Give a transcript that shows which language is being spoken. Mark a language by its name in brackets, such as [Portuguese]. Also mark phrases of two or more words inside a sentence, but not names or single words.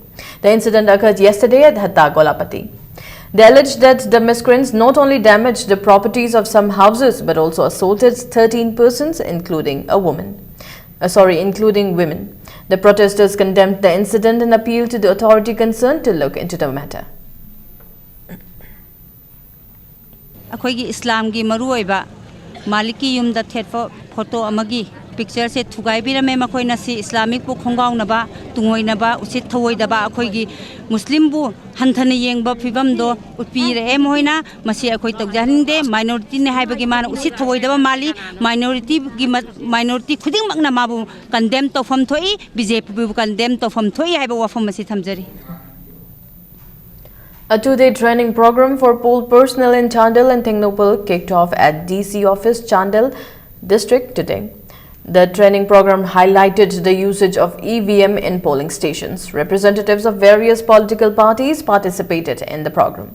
[English] The incident occurred yesterday at Hatta Golapati. They alleged that the miscreants not only damaged the properties of some houses but also assaulted 13 persons, including women. The protesters condemned the incident and appealed to the authority concerned to look into the matter. [Manipuri] অখোই ইসলাম কী মরুওইবা মালিকী য়ুমদা থেৎফো ফোটো অমগী পিকচর সে থুগাইবিরমে মখোই নসি ইসলামিক বু খোংগাউনবা তুংগোইনবা উসিৎ থৱোইদবা অখোই মুসলিম বু হংথন য়েংবা ফিবম দো উপিরে এ মোইনা মসি অখোই তগজানিংদে মাইনোরিটি নে হাইবগী মান উসিৎ থৱোইদবা মালি মাইনোরিটি খুদিংমকনা মাবু কণ্ডেম তৌফম থোই বিজেপি বু কণ্ডেম তৌফম থোই হাইবা ৱাফম মসি থমজরি. [English] A two-day training program for poll personnel in Chandel and Thengnopal kicked off at DC office Chandel district today. The training program highlighted the usage of EVM in polling stations. Representatives of various political parties participated in the program.